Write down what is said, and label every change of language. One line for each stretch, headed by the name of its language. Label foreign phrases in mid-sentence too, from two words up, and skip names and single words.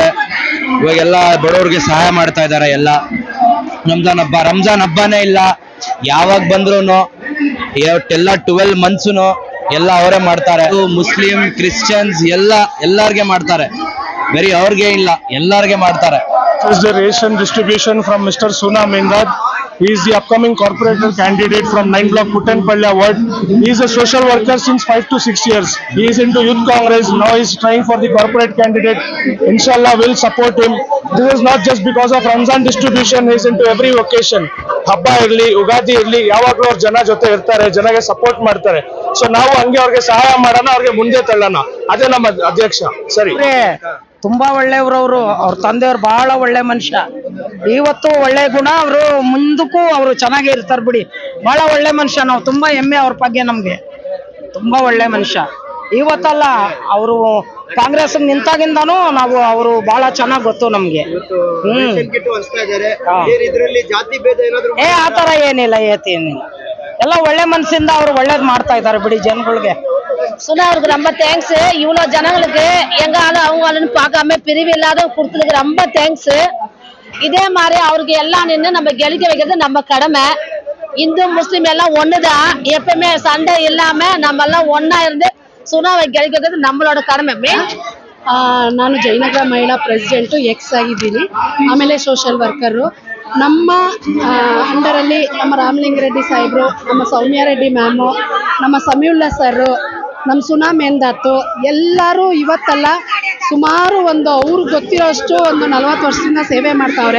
Kannada: ಇವಾಗೆಲ್ಲ ಬಡವ್ರಿಗೆ ಸಹಾಯ ಮಾಡ್ತಾ ಇದ್ದಾರೆ. ಎಲ್ಲ ರಂಜಾನ್ ಹಬ್ಬನೇ ಇಲ್ಲ, ಯಾವಾಗ ಬಂದ್ರು ಎಲ್ಲ 12 months ಎಲ್ಲ ಅವರೇ ಮಾಡ್ತಾರೆ. ಮುಸ್ಲಿಂ, ಕ್ರಿಶ್ಚಿಯನ್ಸ್ ಎಲ್ಲಾರ್ಗೆ ಮಾಡ್ತಾರೆ, ಬರೀ ಅವ್ರಿಗೆ ಇಲ್ಲ, ಎಲ್ಲಾರ್ಗೆ ಮಾಡ್ತಾರೆ.
English: First the ration distribution from Mr. Suna Mendad. He is the upcoming corporator candidate from 9 block Puttenpalya ward. He is a social worker since 5 to 6 years. He is into youth congress. Now he is trying for the corporate candidate. Inshallah we'll support him. This is not just because of Ramzan distribution. He is into every occasion.
Kannada: ಹಬ್ಬ ಇರಲಿ, ಉಗಾದಿ ಇರಲಿ, ಯಾವಾಗಲೂ ಅವ್ರ ಜನ ಜೊತೆ ಇರ್ತಾರೆ, ಜನಗೆ ಸಪೋರ್ಟ್ ಮಾಡ್ತಾರೆ. ಸೊ ನಾವು ಹಂಗೆ ಅವ್ರಿಗೆ ಸಹಾಯ ಮಾಡೋಣ, ಅವ್ರಿಗೆ ಮುಂದೆ ತಳ್ಳೋಣ. ಅದೇ ನಮ್ಮ ಅಧ್ಯಕ್ಷ. ಸರಿ, ತುಂಬಾ ಒಳ್ಳೆಯವರು. ಅವ್ರ ತಂದೆಯವ್ರು ಬಹಳ ಒಳ್ಳೆ ಮನುಷ್ಯ. ಇವತ್ತು ಒಳ್ಳೆ ಗುಣ, ಅವರು ಮುಂದಕ್ಕೂ ಅವರು ಚೆನ್ನಾಗೇ ಇರ್ತಾರೆ ಬಿಡಿ. ಬಹಳ ಒಳ್ಳೆ ಮನುಷ್ಯ. ನಾವು ತುಂಬಾ ಹೆಮ್ಮೆ ಅವ್ರ ಬಗ್ಗೆ, ನಮ್ಗೆ ತುಂಬಾ ಒಳ್ಳೆ ಮನುಷ್ಯ. ಇವತ್ತಲ್ಲ, ಅವರು ಕಾಂಗ್ರೆಸ್ ನಿಂತಾಗಿಂದಾನು ನಾವು ಅವರು ಬಹಳ ಚೆನ್ನಾಗ್ ಗೊತ್ತು ನಮ್ಗೆ. ಆತರ ಏನಿಲ್ಲ, ಏನಿಲ್ಲ. ಎಲ್ಲ ಒಳ್ಳೆ ಮನಸ್ಸಿಂದ ಅವ್ರು ಒಳ್ಳೇದ್ ಮಾಡ್ತಾ ಇದ್ದಾರೆ ಬಿಡಿ ಜನಗಳಿಗೆ.
Tamil: சுனா அவருக்கு ரொம்ப தேங்க்ஸ். இவ்வளோ ஜனங்களுக்கு எங்க ஆளு அவங்க ஆளுன்னு பார்க்காம பிரிவு இல்லாத கொடுத்துருக்கு, ரொம்ப தேங்க்ஸ். இதே மாதிரி அவருக்கு எல்லாம் நின்று நம்ம கெளிக்க வைக்கிறது நம்ம கடமை. இந்து முஸ்லீம் எல்லாம் ஒண்ணுதான், எப்பவுமே சண்டை இல்லாம நம்ம எல்லாம் ஒன்னா இருந்து சுனாவை கெளிக்க வைக்கிறது நம்மளோட கடமை.
Kannada: ನಾನು ಜಯನಗರ ಮಹಿಳಾ
English: president ex
Kannada: ಆಗಿದ್ದೀನಿ, ಆಮೇಲೆ
English: social worker.
Kannada: ನಮ್ಮ ಅಂಡರಲ್ಲಿ ನಮ್ಮ ರಾಮಲಿಂಗ ರೆಡ್ಡಿ ಸಾಹೇಬರು, ನಮ್ಮ ಸೌಮ್ಯ ರೆಡ್ಡಿ ಮ್ಯಾಮು, ನಮ್ಮ ಸಮೀವುಲ್ಲಾ ಸರು, ನಮ್ಮ ಸುನಾ ಮೆಂದಾತು ಎಲ್ಲರೂ ಇವತ್ತಲ್ಲ ಸುಮಾರು ಒಂದು ಅವ್ರಿಗೆ ಗೊತ್ತಿರೋಷ್ಟು ಒಂದು 40 ವರ್ಷದಿಂದ ಸೇವೆ ಮಾಡ್ತಾವ್ರೆ.